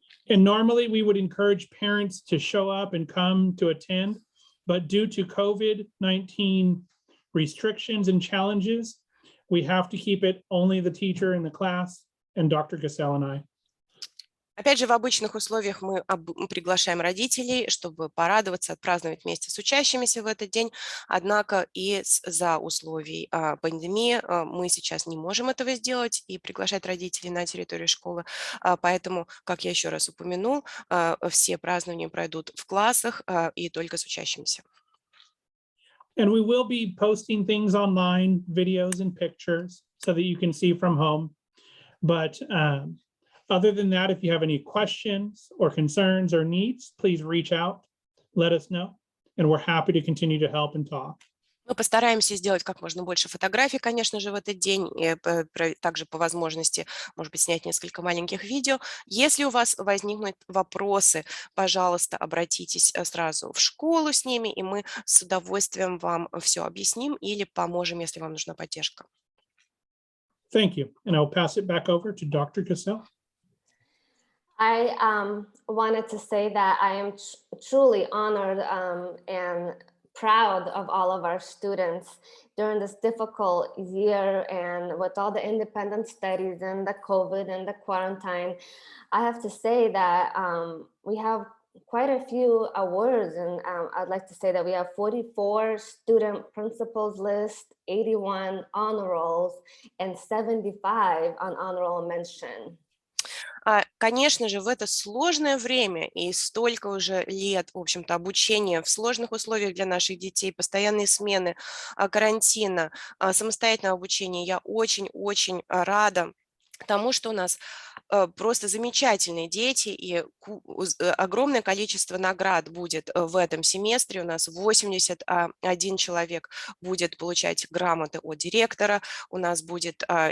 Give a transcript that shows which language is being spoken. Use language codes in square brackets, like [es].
[en] And normally we would encourage parents to show up and come to attend, but due to COVID-19 restrictions and challenges, we have to keep it only the teacher in the class and Dr. Cassell and I. [ru] Опять же, в обычных условиях мы приглашаем родителей, чтобы порадоваться, отпраздновать вместе с учащимися в этот день. Однако из-за условий пандемии мы сейчас не можем этого сделать и приглашать родителей на территорию школы. Поэтому, как я еще раз упомянул, все празднования пройдут в классах и только с учащимися. [en] And we will be posting things online, videos and pictures, so that you can see from home. But other than that, if you have any questions or concerns or needs, please reach out, let us know, and we're happy to continue to help and talk. [ru] Мы постараемся сделать как можно больше фотографий, конечно же, в этот день, и также по возможности, может быть, снять несколько маленьких видео. Если у вас возникнут вопросы, пожалуйста, обратитесь сразу в школу с ними, и мы с удовольствием вам все объясним или поможем, если вам нужна поддержка. [en] Thank you. And I'll pass it back over to Dr. Cassell. I wanted to say that I am truly honored and proud of all of our students during this difficult year, and with all the independent studies and the COVID and the quarantine. I have to say that we have quite a few awards, and I'd like to say that we have 44 student principals list, 81 honor rolls, and 75 on honor roll mention. [ru] Конечно же, в это сложное время и столько уже лет, в общем-то, обучения в сложных условиях для наших детей, постоянные смены, карантина, самостоятельного обучения, я очень-очень рада тому, что у нас просто замечательные дети, и огромное количество наград будет в этом семестре. У нас 81 человек будет получать грамоты от директора, у нас будет...